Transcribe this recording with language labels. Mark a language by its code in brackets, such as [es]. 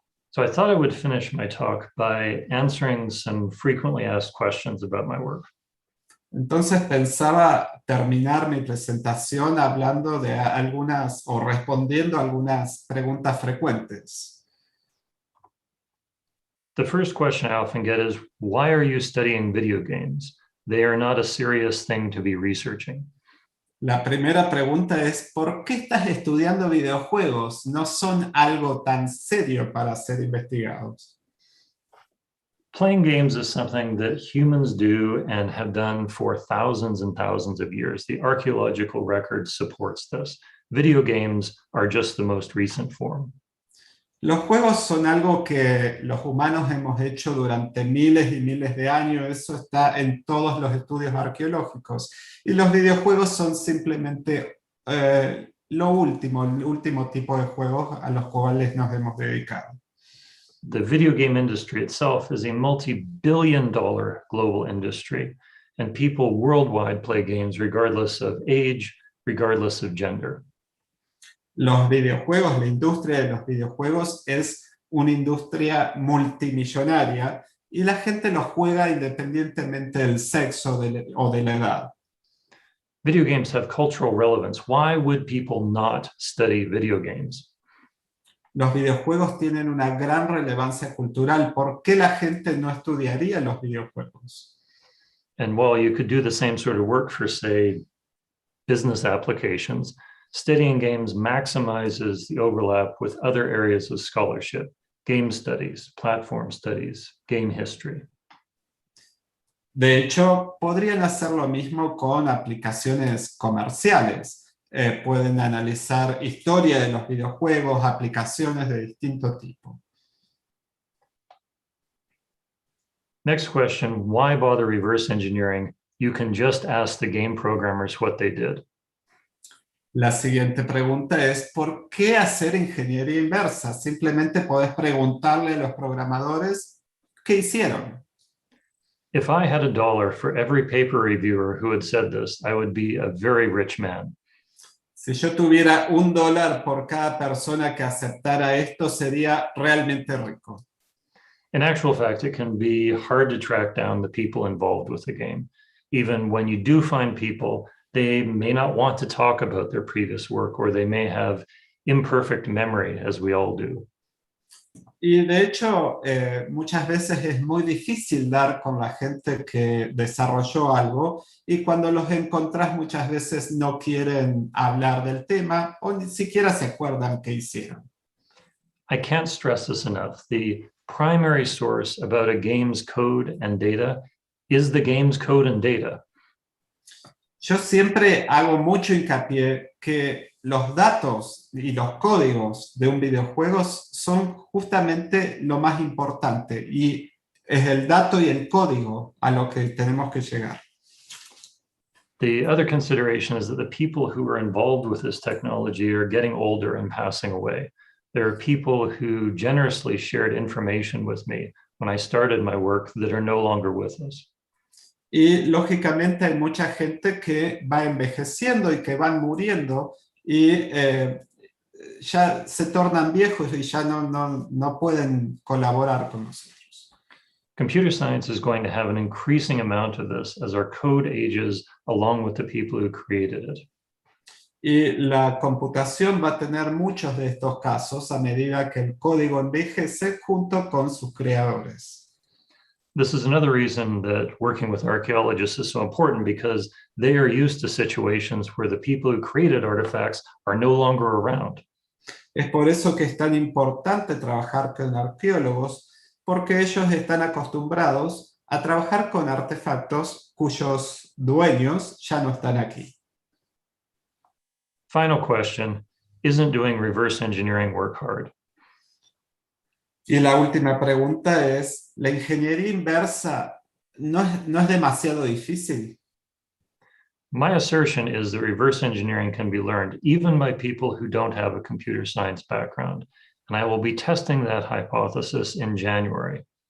[en] So I thought I would finish my talk by answering some frequently asked questions about my work. [es] Entonces pensaba terminar mi presentación hablando de algunas o respondiendo a algunas preguntas frecuentes. [en] The first question I often get is, why are you studying video games? They are not a serious thing to be researching. [es] La primera pregunta es, ¿por qué estás estudiando videojuegos? No son algo tan serio para ser investigados. [en] Playing games is something that humans do and have done for thousands and thousands of years. The archaeological record supports this. Video games are just the most recent form. [es] Los juegos son algo que los humanos hemos hecho durante miles y miles de años. Eso está en todos los estudios arqueológicos. Y los videojuegos son simplemente el último tipo de juegos a los cuales nos hemos dedicado. [en] The video game industry itself is a multi-billion-dollar global industry, and people worldwide play games regardless of age, regardless of gender. [es] Los videojuegos, la industria de los videojuegos es una industria multimillonaria y la gente los juega independientemente del sexo o de la edad. [en] Video games have cultural relevance. Why would people not study video games? [es] Los videojuegos tienen una gran relevancia cultural. ¿Por qué la gente no estudiaría los videojuegos? [en] And while you could do the same sort of work for, say, business applications, studying games maximizes the overlap with other areas of scholarship, game studies, platform studies, game history. [es] De hecho, podrían hacer lo mismo con aplicaciones comerciales. Pueden analizar historia de los videojuegos, aplicaciones de distinto tipo. [en] Next question, why bother reverse engineering? You can just ask the game programmers what they did. [es] La siguiente pregunta es, ¿por qué hacer ingeniería inversa? Simplemente podés preguntarle a los programadores qué hicieron. [en] If I had $1 for every paper reviewer who had said this, I would be a very rich man. [es] Si yo tuviera $1 por cada persona que aceptara esto, sería realmente rico. [en] In actual fact, it can be hard to track down the people involved with the game. Even when you do find people, they may not want to talk about their previous work, or they may have imperfect memory, as we all do. [es] Y de hecho, muchas veces es muy difícil dar con la gente que desarrolló algo y cuando los encontrás muchas veces no quieren hablar del tema o ni siquiera se acuerdan qué hicieron. [en] I can't stress this enough. The primary source about a game's code and data is the game's code and data. [es] Yo siempre hago mucho hincapié que los datos y los códigos de un videojuego son justamente lo más importante y es el dato y el código a lo que tenemos que llegar. [en] The other consideration is that the people who are involved with this technology are getting older and passing away. There are people who generously shared information with me when I started my work that are no longer with us. [es] Y lógicamente hay mucha gente que va envejeciendo y que van muriendo y ya se tornan viejos y ya no pueden colaborar con nosotros. [en] Computer science is going to have an increasing amount of this as our code ages along with the people who created it. [es] Y la computación va a tener muchos de estos casos a medida que el código envejece junto con sus creadores. [en] This is another reason that working with archaeologists is so important, because they are used to situations where the people who created artifacts are no longer around. [es] Es por eso que es tan importante trabajar con arqueólogos, porque ellos están acostumbrados a trabajar con artefactos cuyos dueños ya no están aquí. [en] Final question, isn't doing reverse engineering work hard? [es] Y la última pregunta es, ¿la ingeniería inversa no es demasiado difícil? [en] My assertion is that reverse engineering can be learned even by people who don't have a computer science background, and I will be testing that hypothesis in January.